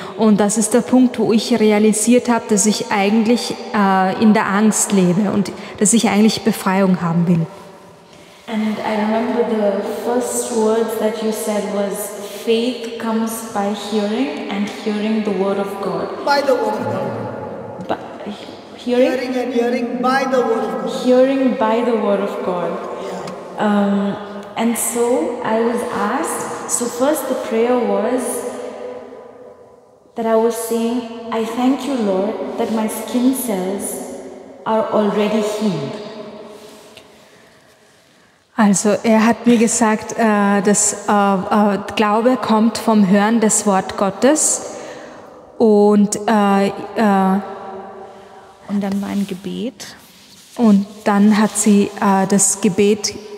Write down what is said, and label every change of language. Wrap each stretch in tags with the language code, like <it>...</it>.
<de>Und das ist der Punkt, wo ich realisiert habe, dass ich eigentlich in der Angst lebe und dass ich eigentlich Befreiung haben will.</de> <en>And I remember the first words that you said was, faith comes by hearing and hearing the word of God. By the word of God. Hearing and hearing by the word of God. Hearing by the word of God. Yeah. And so I was asked, so first the prayer was that I was saying, I thank you, Lord, that my skin cells are already healed.</en> <de>Also er hat mir gesagt, dass Glaube kommt vom Hören des Wort Gottes und dann war ein Gebet. Und dann hat sie das Gebet.</de>